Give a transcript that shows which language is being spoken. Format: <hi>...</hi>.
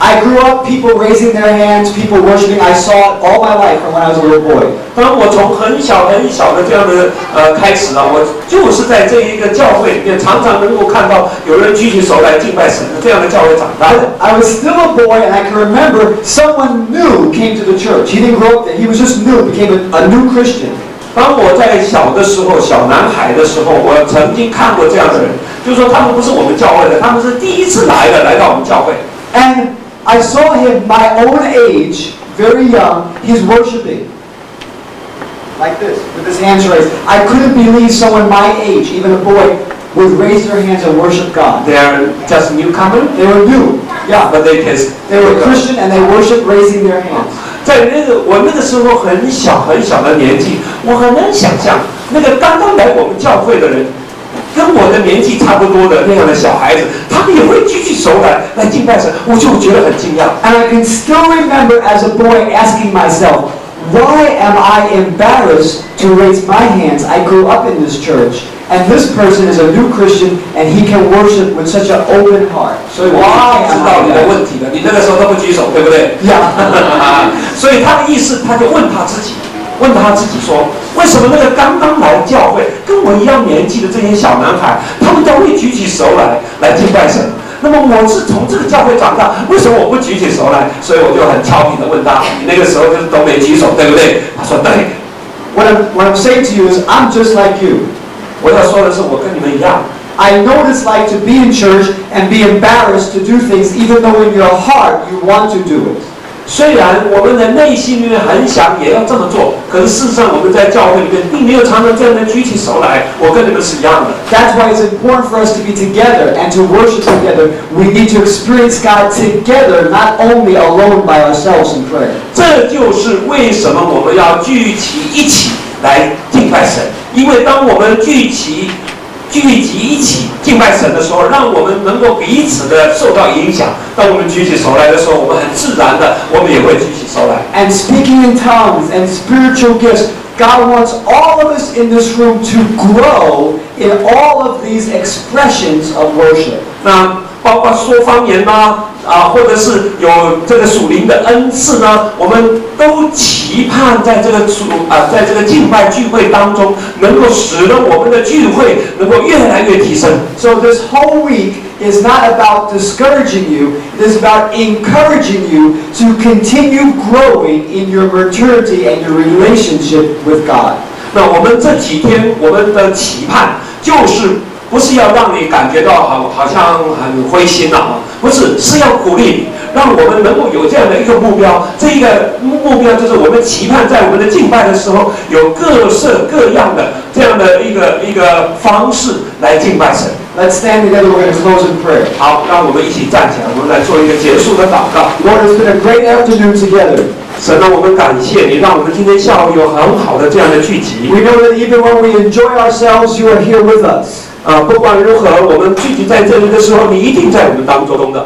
<en>I grew up people raising their hands, people worshiping. I saw it all my life from when I was a little boy.</en> <zh>当我从很小的这样的开始我就是在这一个教会里面，常常能够看到有人举起手来敬拜神的这样的教会长大。</zh> <en>I was still a boy, and I can remember someone new came to the church. He didn't grow up there. He was just new, became a new Christian.</en> <zh>当我在小的时候，小男孩的时候，我曾经看过这样的人，就是说他们不是我们教会的，他们是第一次来到我们教会。</zh> <en>And I saw him my own age, very young. He's worshiping like this, with his hands raised. I couldn't believe someone my age, even a boy, would raise their hands and worship God. They are just newcomer. They were new, yeah, but they were Christian and they worship raising their hands.</en> <zh>在我那个时候很小的年纪，我很难想象那个刚刚来我们教会的人，跟我的年纪差不多的那样的小孩子，他们也会举起手来敬拜神，我就觉得很惊讶。</zh> <en>And I can still remember as a boy asking myself, why am I embarrassed to raise my hands? I grew up in this church, and this person is a new Christian, and he can worship with such an open heart.</en> <zh>所以我知道你的问题了，你那个时候都不举手，对不对？所以他的意思，他就问他自己说，为什么那个刚刚来教会跟我一样年纪的这些小男孩，他们都会举起手来敬拜神？那么我是从这个教会长大，为什么我不举起手来？所以我就很调皮的问他，你那个时候就是都没举手，对不对？他说对。</zh> <en>What I'm saying to you is, I'm just like you.</en> <zh>我要说的是，我跟你们一样。</zh> <en>I know what it's like to be in church and be embarrassed to do things, even though in your heart you want to do it.</en> <zh>虽然我们的内心里面很想也要这么做，可是事实上我们在教会里面并没有常常这样的举起手来。我跟你们是一样的。</zh> <en>That's why it's important for us to be together and to worship together. We need to experience God together, not only alone by ourselves in prayer.</en> <zh>这就是为什么我们要聚集一起来敬拜神，因为当我们聚集一起敬拜神的时候，让我们能够彼此的受到影响。当我们举起手来的时候，我们很自然的，我们也会举起手来。</zh> <en>And speaking in tongues and spiritual gifts, God wants all of us in this room to grow in all of these expressions of worship.</en> <zh>那包括说方言或者是有这个属灵的恩赐呢，我们都期盼在这个敬拜聚会当中，能够使得我们的聚会能够越来越提升。</zh> <en>So this whole week is not about discouraging you, it is about encouraging you to continue growing in your maturity and your relationship with God.</en> <zh>那我们这几天我们的期盼就是不是要让你感觉到好像很灰心不是，是要鼓励你，让我们能够有这样的一个目标。这一个目标就是我们期盼在我们的敬拜的时候，有各式各样的这样的一个方式来敬拜神。</zh> <en>Let's stand together. We're going to close in prayer.</en> <zh>好，让我们一起站起来，我们来做一个结束的祷告。</zh> <en>Lord, it's been a great afternoon together.</en> <zh>神我们感谢你，让我们今天下午有很好的这样的聚集。</zh> <en>We know that even when we enjoy ourselves, you are here with us.</en> <zh>不管如何，我们聚集在这里的时候，你一定在我们当中的。</zh>